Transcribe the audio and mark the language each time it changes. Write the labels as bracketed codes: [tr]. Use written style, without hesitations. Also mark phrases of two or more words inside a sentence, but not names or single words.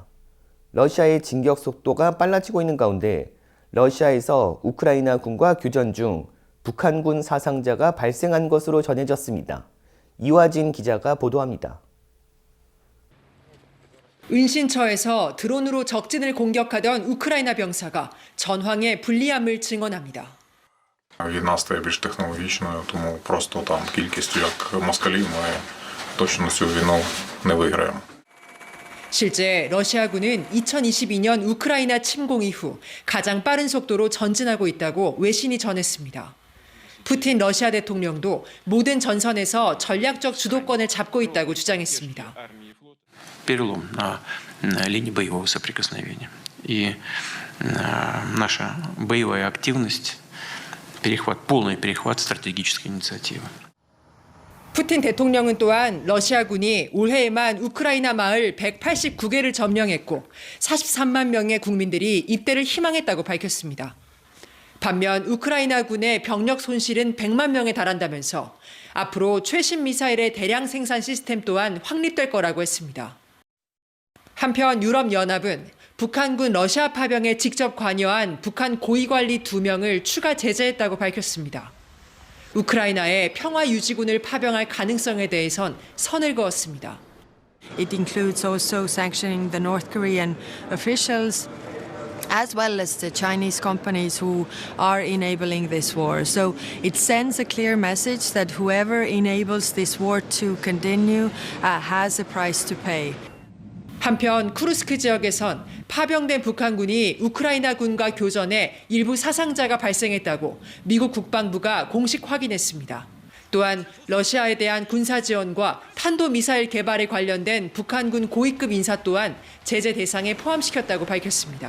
[ko] 러시아의 진격 속도가 빨라지고 있는 가운데 러시아에서 우크라이나 군과 교전 중 북한군 사상자가 발생한 것으로 전해졌습니다. 이화진 기자가 보도합니다. 은신처에서 드론으로 적진을 공격하던 우크라이나 병사가 전황의 불리함을 증언합니다. [uk] Війна стає більш технологічною, тому просто там кількістю як москалів ми точно цю війну не виграємо. [ko] 실제 러시아군은 2022년 우크라이나 침공 이후 가장 빠른 속도로 전진하고 있다고 외신이 전했습니다. 푸틴 러시아 대통령도 모든 전선에서 전략적 주도권을 잡고 있다고 주장했습니다. [ru] Перелом на линии боевого соприкосновения. И наша боевая активность, полный перехват стратегической инициативы. [ko] 푸틴 대통령은 또한 러시아군이 올해에만 우크라이나 마을 189개를 점령했고 43만 명의 국민들이 입대를 희망했다고 밝혔습니다. 반면 우크라이나군의 병력 손실은 100만 명에 달한다면서 앞으로 최신 미사일의 대량 생산 시스템 또한 확립될 거라고 했습니다. 한편 유럽연합은 북한군 러시아 파병에 직접 관여한 북한 고위관리 2명을 추가 제재했다고 밝혔습니다. 우크라이나에 평화유지군을 파병할 가능성에 대해선 선을 그었습니다. [en] It includes also sanctioning the North Korean officials as well as the Chinese companies who are enabling this war. So it sends a clear message that whoever enables this war to continue has a price to pay. [ko] 한편 쿠르스크 지역에선 파병된 북한군이 우크라이나군과 교전에 일부 사상자가 발생했다고 미국 국방부가 공식 확인했습니다. 또한 러시아에 대한 군사 지원과 탄도미사일 개발에 관련된 북한군 고위급 인사 또한 제재 대상에 포함시켰다고 밝혔습니다.